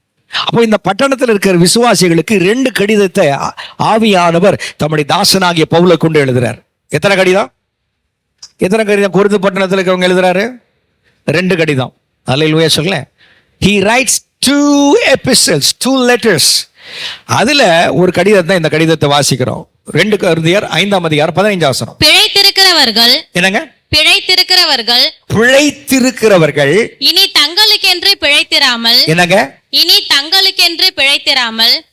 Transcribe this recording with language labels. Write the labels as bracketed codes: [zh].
[ta] அப்போ இந்த பட்டணத்தில் இருக்கிற விசுவாசிகளுக்கு 2 கடிதத்தை ஆவியானவர் தம்முடைய தாசனாகிய பவுலை கொண்டு எழுதுறார். எத்தனை கடிதம்? எத்தனை கடிதம் கொரிந்து பட்டணத்தில் இருக்கிறவங்க எழுதுறாரு? 2 கடிதம். அல்லேலூயா சொல்ல. [en] He writes 2 epistles, 2 letters. [ta] அதுல ஒரு கடிதத்தை, இந்த கடிதத்தை வாசிக்கிறோம். 2 கொரிந்தியர் 5ஆம் அதிகாரம் 15ஆம் வசனம். பிழைத்திருக்கிறவர்கள், என்னங்க? பிழைத்திருக்கிறவர்கள், பிழைத்திருக்கிறவர்கள் இனி தங்களுக்கென்று பிழைத்திராமல், என்னங்க? இனி தங்களுக்கென்று பிழைத்திராமல்.